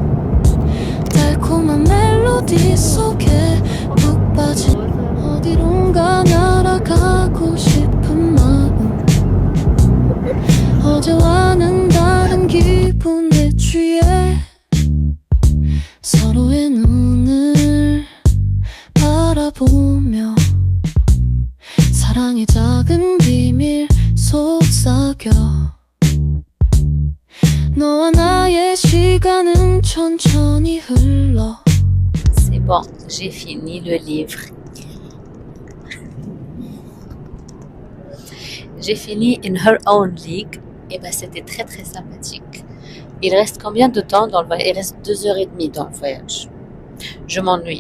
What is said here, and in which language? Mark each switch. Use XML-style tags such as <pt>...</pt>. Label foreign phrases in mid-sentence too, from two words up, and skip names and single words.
<ko>달콤한 멜로디 속에 푹 빠진 어디론가 날아가고 싶은 마음 어제와는 다른 기분에 취해 서로의 눈을 바라보며 사랑의 작은 비밀 속삭여 너와 나의 시간은 천천히 흘러</ko> <fr>C'est bon, j'ai fini le livre. J'ai fini In Her Own League. Et ben c'était très très sympathique. Il reste combien de temps dans le voyage? Il reste 2h30 dans le voyage. Je m'ennuie.</fr>